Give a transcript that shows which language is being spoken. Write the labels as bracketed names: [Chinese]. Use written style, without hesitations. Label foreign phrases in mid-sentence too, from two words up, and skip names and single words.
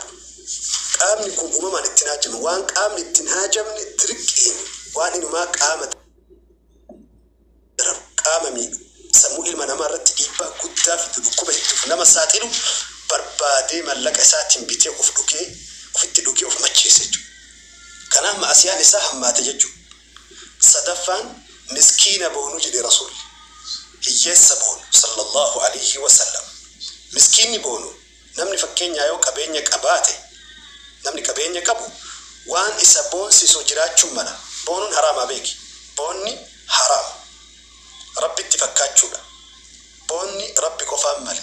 [Oromo] Qaamni kun uumamaan ittiin haajama, waan qaamni ittiin haajamne dirqiin waan inumaa qaama dararu, qaama miidhu, sammuu ilma namaa irratti dhiibbaa guddaa fidu, dhukkuba hedduuf nama saaxilu barbaadee mallaqa isaatiin bitee ofitti dhugee of macheesse jechuudha. Kanaaf maasiyaan isaa hammaate jechuudha. Sadaffaan miskiina boonuu jedhe rasuulli. Hiyyeessa boonu [Arabic] صلى الله عليه وسلم. [Oromo] Miskiinni boonu namni fakkeenyaa yoo qabeenya qabaate namni qabeenya qabu waan isa boonsisu jiraachuun mala. Boonuun haraamaa beeki. Boonni haraama. Rabbitti fakkaachuudha. Boonni rabbi qofaan male.